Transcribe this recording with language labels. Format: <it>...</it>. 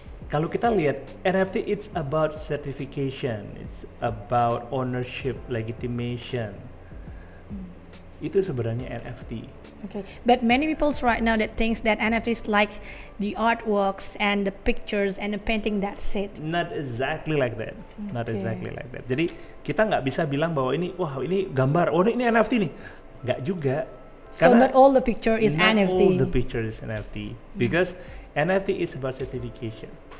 <id>Kalau kita lihat</id> <en>NFT, it's about certification, it's about ownership, legitimation.</en> <id>Itu sebenarnya NFT.</id> <en>Okay, but many people right now that thinks that NFT is like the artworks and the pictures and the painting, that's it. Not exactly like that. Not exactly like that.</en> <id>Jadi kita nggak bisa bilang bahwa ini, wah ini gambar, oh ini NFT nih. Nggak juga.</id> <en>So not all the picture is not NFT. All the picture is NFT because NFT is about certification.</en>